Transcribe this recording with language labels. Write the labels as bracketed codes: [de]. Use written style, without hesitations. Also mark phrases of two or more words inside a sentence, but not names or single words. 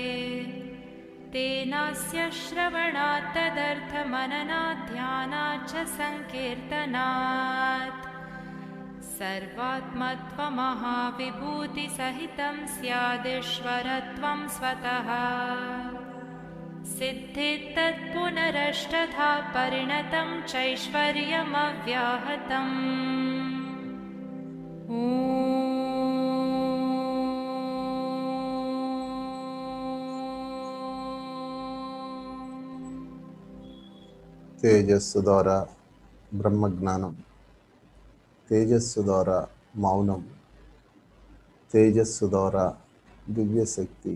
[sa] तेनास्य श्रवणात् तदर्थमननात् ध्यानात् च सङ्कीर्तनात् सर्वात्मत्वमहाविभूतिसहितं स्यादिश्वरत्वं स्वतः सिद्धिस्तत्पुनरष्टधा परिणतं चैश्वर्यमव्याहतम् [te] తేజస్సు ద్వారా బ్రహ్మజ్ఞానం, తేజస్సు ద్వారా మౌనం, తేజస్సు ద్వారా దివ్యశక్తి.